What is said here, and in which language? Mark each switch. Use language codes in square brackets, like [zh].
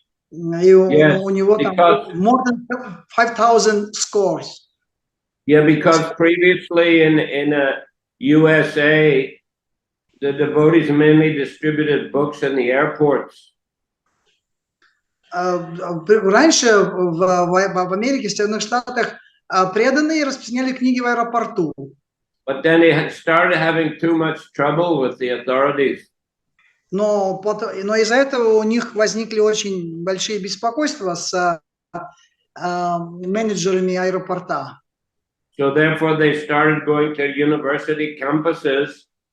[ru] И у него там [en] more than 5,000 scores. Yeah, because previously in USA, the devotees mainly distributed books in the airports. [ru] Раньше в Америке, в Северных Штатах, преданные распространяли книги в аэропорту. [en] But then they started having too much trouble with the authorities. [ru] Но из-за этого у них возникли очень большие беспокойства с менеджерами аэропорта. [en] So therefore they started going to university campuses.